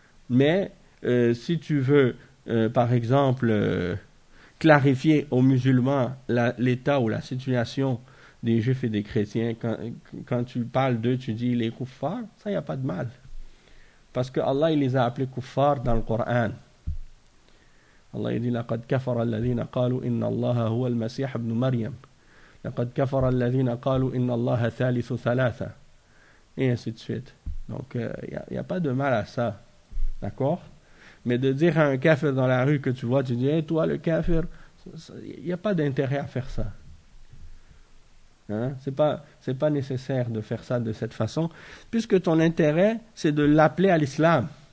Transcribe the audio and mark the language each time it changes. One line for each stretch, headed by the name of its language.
French: Mais si tu veux, par exemple, clarifier aux musulmans l'état ou la situation des juifs et des chrétiens, quand tu parles d'eux, tu dis « les kuffars », ça, il n'y a pas de mal. Parce que Allah il les a appelés kuffars dans le Coran. Allah il dit
Arabic: « لَقَدْ كَفَرَ الَّذِينَ قَالُوا إِنَّ اللَّهَ هُوَ الْمَسِيحَ ابْنُ مَرْيَمَ لَقَدْ كَفَرَ الَّذِينَ قَالُوا إِنَّ اللَّهَ ثَالِثُ ثَلَاثَ »
French: Et ainsi de suite. Donc, il n'y a pas de mal à ça. D'accord? Mais de dire à un kafir dans la rue que tu vois, tu dis « Hey, toi le kafir !» Il n'y a pas d'intérêt à faire ça. Hein? C'est pas nécessaire de faire ça de cette façon, puisque ton intérêt, c'est de l'appeler à l'islam.